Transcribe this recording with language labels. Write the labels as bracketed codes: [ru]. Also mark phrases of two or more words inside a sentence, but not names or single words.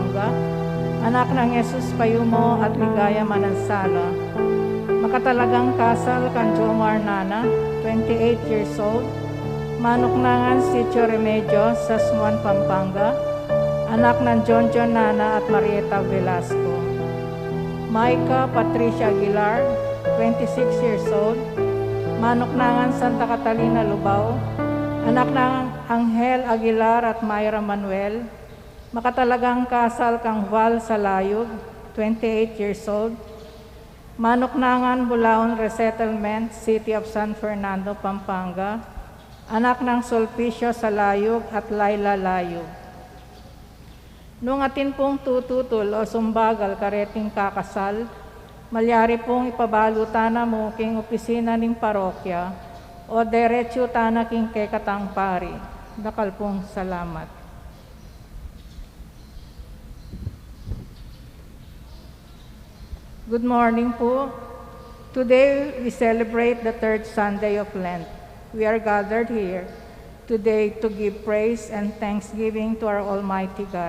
[tl] anak ng [pam] Jesus Payumo at Ligaya Manansala. Makatalagang kasal kan Jomar Nana, [en] 28 years old, [pam] manuknangan Sitio Remedyo sa Smuan, Pampanga, [tl] anak ng [pam] John Nana at Marieta Velasco. Maika Patricia Aguilar, [en] 26 years old, [pam] manuknangan Santa Catalina, Lubao, [tl] anak ng [pam] Angel Aguilar at Mayra Manuel, makatalagang kasal kang Val Salayog, [en] 28 years old, [pam] manuknangan Bulaon Resettlement, City of San Fernando, Pampanga, [tl] anak ng [pam] Sulpicio Salayog at Laila Layog. Nung atin pong tututol o sumbagal kareting kakasal, malyari pong ipabalutan na mo king opisina ning parokya o derecho tana king kekatang pari. Dakal pong salamat. [en] Good morning po. Today we celebrate the third Sunday of Lent. We are gathered here today to give praise and thanksgiving to our Almighty God.